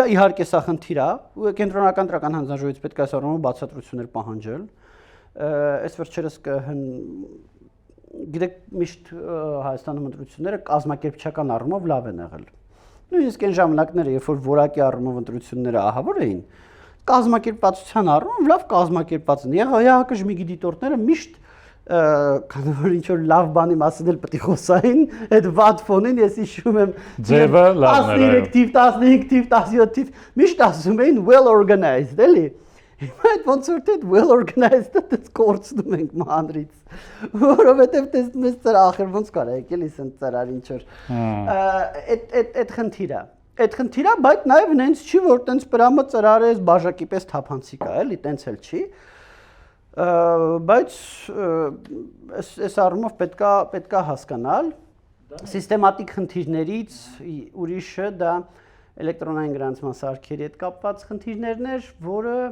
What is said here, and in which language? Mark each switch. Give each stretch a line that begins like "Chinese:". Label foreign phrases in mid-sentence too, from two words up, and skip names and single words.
Armenian: իհարկե սա խնդիր է, ու կենտրոնական տրական հանձնաժողովից պետք է այս առումով բացատրություններ պահանջել։ Այս վերջերս գիտեք միշտ Հայաստանում ընտրությունները կազմակերպչական առումով լավ են եղել։ Նույնիսկ այն ժամանակները, երբ որ որակի առումով ընտրությունները ահավոր էին, կազմակերպվածության առումով լավ կազմակերպված են։ ԵՀԿ ԺՄԻԳ դիտորդները միշտ քանի որ ինչ որ լավ բանի մասին էլ պետք է խոսային, այդ վատ ֆոնին ես հիշում եմ ձևը լավն էր, 13 թիվ, 15 թիվ, 17 թիվ, միշտ ասում էին
English: well organized,
Armenian: էլի։ Հիմա այդ ոնց որ դե well organized-ը դες կորցնում ենք մանրից, որովհետև տեսնում ես ծրար ախր ոնց կարա եկել իսեն ծրար ինչ որ այդ խնդիրը։ Այդ խնդիրը, բայց նաև նենց չի որ տենց պրամը ծրարը էս բաժակի պես թափանցիկ է, էլի, տենց էլ չի։ Բայց այս առումով պետքա հասկանալ սիստեմատիկ խնդիրներից ուրիշը դա էլեկտրոնային գրանցման սարքերի հետ կապված խնդիրներն էր, որը